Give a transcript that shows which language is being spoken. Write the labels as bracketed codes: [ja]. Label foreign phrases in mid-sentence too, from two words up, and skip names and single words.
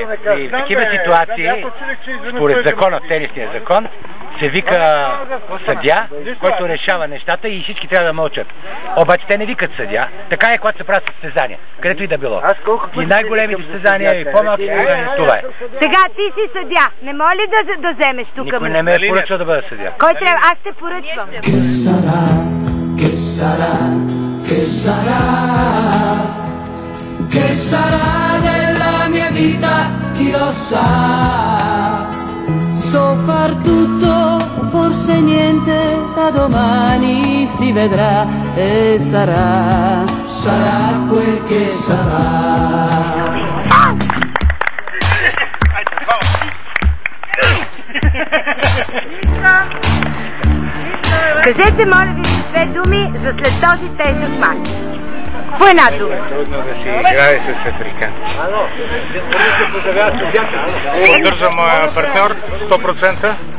[bg] В такива ситуации, според закона, тенисния закон, се вика съдия, който решава нещата и всички трябва да мълчат. Обаче те не викат съдия. Така е, когато се правят състезания, където и да било. И най-големите състезания, и по-малки състезания, това е. Сега ти си съдия. Не моля ли да вземеш тук? Никой не ме е поръчал да бъда съдия. Кой трябва? Аз те поръчвам. [it] Che sarà della mia vita, chi lo sa. So far tutto, forse niente, da domani si vedrà e sarà quel che sarà. [bg] Кажете, моля ви, две думи за след този тежък мач. По една дума. Трудно да си играе с африканци. Поддържам моя партньор 100%.